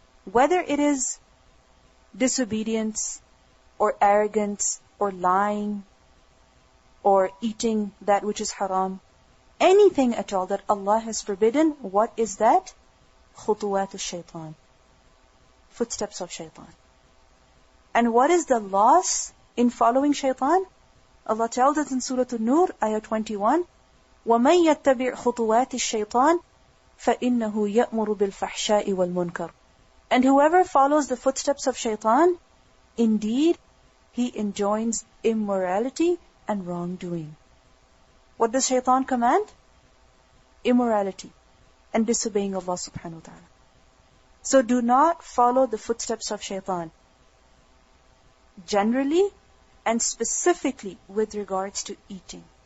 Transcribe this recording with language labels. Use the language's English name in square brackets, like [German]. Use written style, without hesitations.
[English] Whether it is disobedience, or arrogance, or lying, or eating that which is haram, anything at all that Allah has forbidden, what is that? [Arabic] Khutuwat al-shaytan. [English] Footsteps of shaitan. And what is the loss in following shaitan? Allah tells us in Surah An-Nur, ayah 21, [Arabic] وَمَنْ يَتَّبِعْ خُطُوَاتِ الشَّيْطَانِ فَإِنَّهُ يَأْمُرُ بِالْفَحْشَاءِ وَالْمُنْكَرِ. [English] And whoever follows the footsteps of shaitan, indeed, he enjoins immorality and wrongdoing. What does shaitan command? Immorality and disobeying Allah subhanahu wa ta'ala. So do not follow the footsteps of shaitan. Generally and specifically with regards to eating.